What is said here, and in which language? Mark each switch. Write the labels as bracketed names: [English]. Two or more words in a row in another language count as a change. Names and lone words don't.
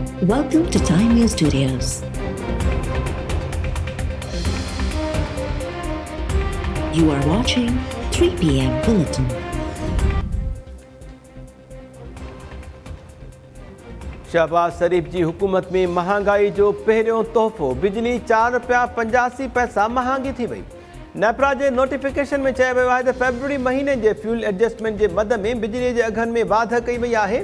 [English] Welcome to Time News Studios. You are watching 3 p.m. Bulletin. [Sindhi] शहबाज शरीफ जी हुकूमत में महांगाई जो पहिरियों तोहफ़ो बिजली ₹4.85 महांगी थी वई। नेपरा जे नोटिफिकेशन में चयो वियो आहे त फेब्रुअरी महीने जे [English] fuel adjustment [Sindhi] जे मद में बिजली जे अघनि में वाध कई वई आहे।